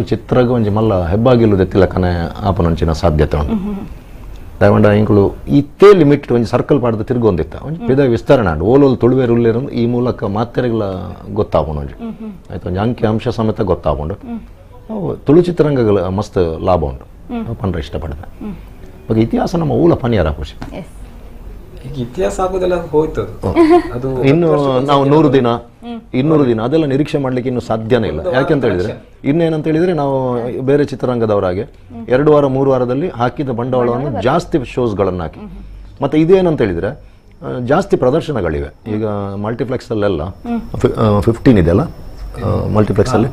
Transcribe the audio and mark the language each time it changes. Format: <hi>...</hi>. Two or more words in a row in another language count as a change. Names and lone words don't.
<tcy>ಚಿತ್ರಗ ಒಂಜಿ ಮಲ್ಲ ಹೆಬ್ಬಾಗಿಲು ದೆತ್ತಿಲಕನೆ ಆಪನಂಚಿನ ಸಾಧ್ಯತೆ ಉಂಟು ದಯವಂಡ ಇಂಕುಲು ಇತ್ತೇ ಲಿಮಿಟ್ ಒಂಜಿ ಸರ್ಕಲ್ ಪಾಡ್ದು ತಿರ್ಗೊಂದಿತ್ತ ಒಂಜಿ ಪಿದ ವಿಸ್ತರಣೆ ಉಂಟು ಓಲೋಲು ತುಳುವೇರು ಉಳ್ಳೇರು ಈ ಮೂಲಕ ಮಾತೆರೆಗಳ ಗೊತ್ತಾಪುಂಡು ಒಂಜಿ ಆಯ್ತು ಒಂಜಿ ಅಂಕಿ ಅಂಶ ಸಮೇತ ಗೊತ್ತಾಪುಂಡು ತುಳು ಚಿತ್ರರಂಗಗಳ ಮಸ್ತ್ ಲಾಭ ಉಂಟು ಪಂಡ್ರೆ ಇಷ್ಟಪಡ್ದೆ ಬಗ್ಗೆ ಇತಿಹಾಸ ನಮ್ಮ ಊಲ ಪನಿಯಾರ ಖುಷಿ</tcy> <kn>ಇತಿಹಾಸ ಆಗೋದೆಲ್ಲ ಹೋಯ್ತು ಅದು ಇನ್ನು ನಾವು 200 ದಿನ ಅದೆಲ್ಲ ನಿರೀಕ್ಷೆ ಮಾಡ್ಲಿಕ್ಕೆ ಇನ್ನು ಸಾಧ್ಯನೇ ಇಲ್ಲ ಯಾಕೆಂತ ಹೇಳಿದ್ರೆ ಇನ್ನೇನಂತ ಹೇಳಿದ್ರೆ ನಾವು ಬೇರೆ ಚಿತ್ರರಂಗದವರಾಗೆ 2 ವಾರ 3 ವಾರದಲ್ಲಿ ಹಾಕಿದ ಬಂಡವಾಳವನ್ನು ಜಾಸ್ತಿ ಶೋಸ್ಗಳನ್ನು ಹಾಕಿ ಮತ್ತೆ ಇದೇನಂತ ಹೇಳಿದ್ರೆ ಜಾಸ್ತಿ ಪ್ರದರ್ಶನಗಳಿವೆ ಈಗ ಮಲ್ಟಿಪ್ಲೆಕ್ಸ್ ಅಲ್ಲೆಲ್ಲ 15 ಇದೆಯಲ್ಲ ಮಲ್ಟಿಪ್ಲೆಕ್ಸ್ ಅಲ್ಲಿ</kn>